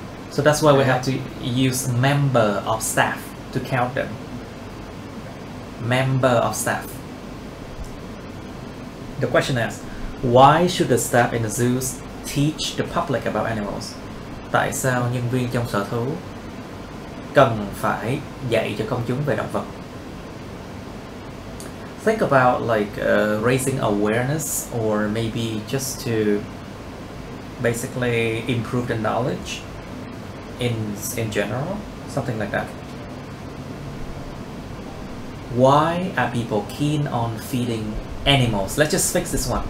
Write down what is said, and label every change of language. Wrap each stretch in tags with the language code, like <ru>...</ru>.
<en>So that's why we have to use member of staff to count them. Member of staff. The question is, why should the staff in the zoos teach the public about animals?</en> <vi>Tại sao nhân viên trong sở thú cần phải dạy cho công chúng về động vật?</vi> <en>Think about like raising awareness, or maybe just to basically improve the knowledge in general, something like that. Why are people keen on feeding animals? Let's just fix this one.</en>